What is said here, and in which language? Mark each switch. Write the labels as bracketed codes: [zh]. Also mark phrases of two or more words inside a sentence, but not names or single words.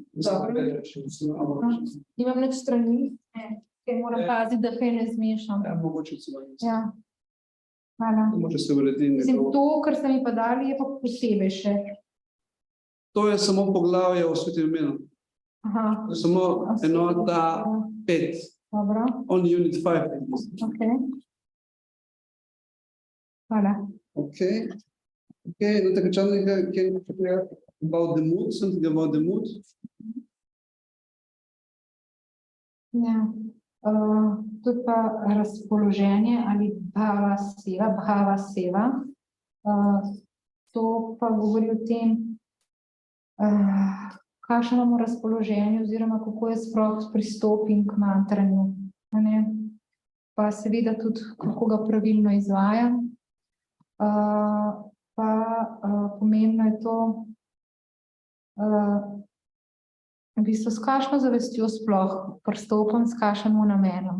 [sl] Imam neč strani, ker moram paziti, da kaj ne zmešam. Ja, mogoče celo. Ja. Hvala. Mogoče se uredi Mislim, nekako. to, kar ste mi pa dali, je pa posebej še. To je samo poglavje o svetem imenu. Aha. To je samo enota 5. Dobro. [en] On unit 5. [sl] Ok. Hvala. [en] Okay. Okay, no, take can you talk about the mood, something about the mood? [sl] Ja. To je pa razpoloženje ali [sa] bhava seva. [sl] To pa govori o tem, kakšno imamo razpoloženje oziroma kako je sploh pristopim k mantranju. Pa seveda tudi, kako ga pravilno izvajam. Pa pomembno je to, v bistvu s kakšno zavestjo sploh pristopam, s kakšnim namenom.